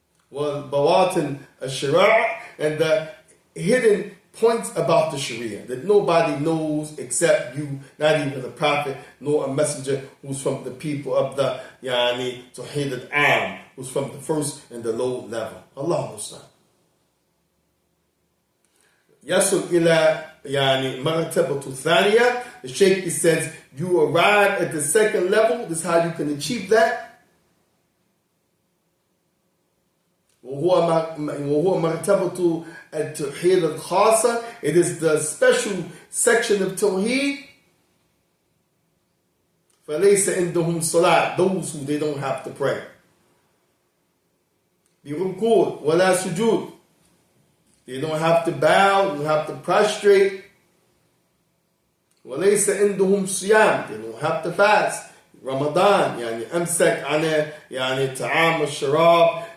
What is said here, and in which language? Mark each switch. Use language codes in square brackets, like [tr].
[en] Well, Bawatin al-Shari'ah, and the hidden points about the Sharia that nobody knows except you, not even the Prophet, nor a messenger who's from the people of the Tawheed al-Am, who's from the first and the low level. Allah Musa. [ar] Yasul ila martabatu thaniya. [en] The Shaykh says you arrive at the second level. This is how you can achieve that. [ar] وهو مرتبة التوحيد الخاصة. [en] It is the special section of Tawheed. [ar] فليس عندهم صلاة, [en] those who they don't have to pray. [ar] بركوع ولا سجود, [en] they don't have to bow, they don't have to prostrate. [ar] وليس عندهم صيام, [en] they don't have to fast. [ar] رمضان أمسك عن طعام والشراب